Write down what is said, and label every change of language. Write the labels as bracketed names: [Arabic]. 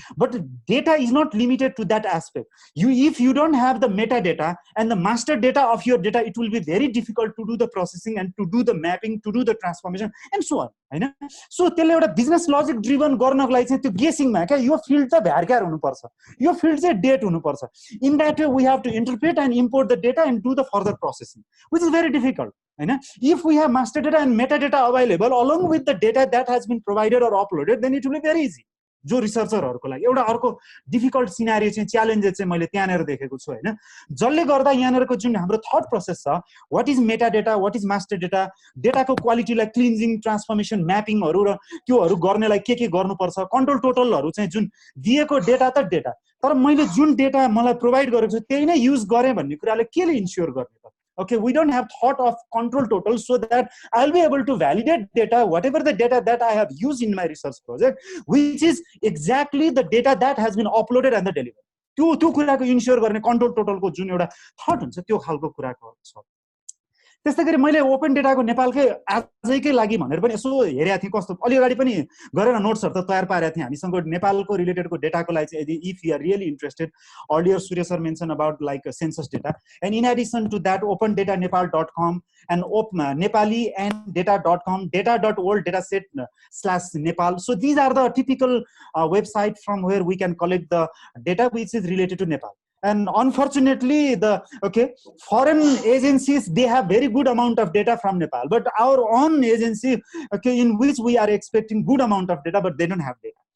[English] But data is not limited to that aspect. If you don't have the meta data and the master data of your data, it will be very difficult to do the processing and to do the mapping, to do the transformation and so on होइन. [Nepali] So त्यसले एउटा business logic driven गर्नको लागि चाहिँ त्यो गेसिङमा क्या यो field त भ्यारक्यार हुनुपर्छ, यो फिल्ड चाहिँ डेट हुनुपर्छ. [English] In that way we have to interpret and import the data and do the further processing, which is very difficult. If we have master data and metadata available along with the data that has been provided or uploaded, then it will be very easy. [Nepali] जो रिसर्चरहरुको लागि एउटा अर्को difficult scenario चाहिँ challenges चाहिँ मैले त्यहाँनेर देखेको छु हैन. जसले गर्दा यहाँनेरको जुन हाम्रो थट प्रोसेस छ, what is Meta data, what is master data, डेटाको क्वालिटीलाई cleansing, transformation, म्यापिङहरु र त्योहरु गर्नेलाई के गर्नुपर्छ, कन्ट्रोल टोटलहरु चाहिँ जुन दिएको डेटा त डेटा, तर मैले जुन डेटा मलाई प्रोवाइड गरेको छु त्यही नै युज गरे भन्ने कुराले केले इन्स्योर गर्ने त. [English] Okay, we don't have thought of control total so that I'll be able to validate data, whatever the data that I have used in my research project, which is exactly the data that has been uploaded and the delivered. [Nepali] त्यो कुराको ensure गर्ने control टोटलको जुन एउटा thought हुन्छ त्यो खालको कुराको छ. त्यस्तै गरी मैले ओपन डेटाको नेपालकै आजैकै लागि भनेर पनि यसो हेरेको थिएँ, कस्तो अलि अगाडि पनि गरेर नोट्सहरु त तयार पारेको थिएँ. [English] हामीसँग नेपालको रिलेटेडको डेटाको लागि चाहिँ यदि if you are really interested, earlier Surya sir mention about like census data, and in addition to that opendatanepal.com and nepali and data.com, data.world dataset/nepal. So these are the typical website from where we can collect the data which is related to Nepal. And unfortunately, the foreign agencies, they have very good amount of data from Nepal, but our own agency, in which we are expecting good amount of data, but they don't have data.